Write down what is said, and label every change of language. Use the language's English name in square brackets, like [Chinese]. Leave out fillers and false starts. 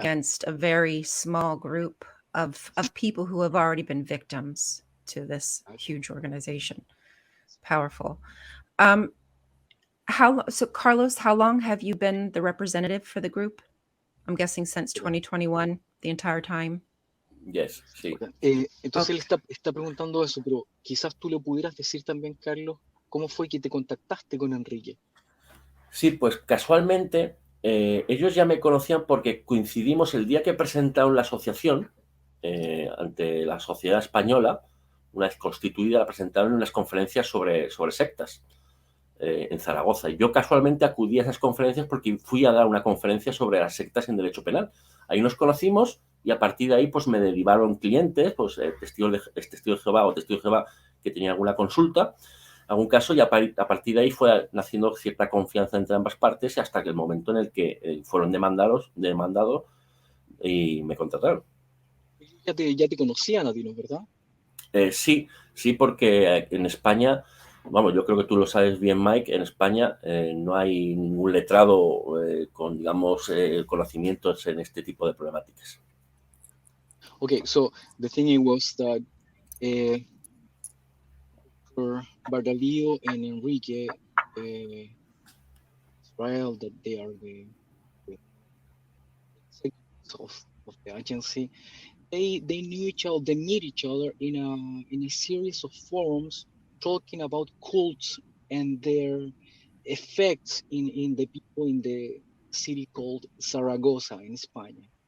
[English] against a very small group of people who have already been victims to this exactly. huge organization. Powerful. Um, so Carlos, how long have you been the representative for the group? I'm guessing since 2021, the entire time. Yes, [Spanish] sí. Entonces él [English] Okay. [Spanish] está preguntando eso, pero quizás tú le pudieras decir también, Carlos, cómo fue que te contactaste con Enrique. Sí, pues casualmente ellos ya me conocían porque coincidimos el día que presentaron la asociación ante la sociedad española, una vez constituida, la presentaron en unas conferencias sobre sectas en Zaragoza. Y yo casualmente acudí a esas conferencias porque fui a dar una conferencia sobre las sectas en derecho penal. Ahí nos conocimos y a partir de ahí pues me derivaron clientes, pues testigos de Jehová o testigos de Jehová que tenían alguna consulta, algún caso, y a partir de ahí fue naciendo cierta confianza entre ambas partes hasta que el momento en el que fueron demandados y me contrataron. Ya te conocían a ti, ¿no es verdad? Sí, porque en España, vamos, yo creo que tú lo sabes bien, Mike, en España no hay ningún letrado con, digamos, conocimientos en este tipo de problemáticas. [English] Okay, so the thing was that for Bardavio and Enrique, Israel, that they are the executives of the agency, they knew each other, they meet each other in a series of forums talking about cults and their effects in the people in the city called Zaragoza in Spain,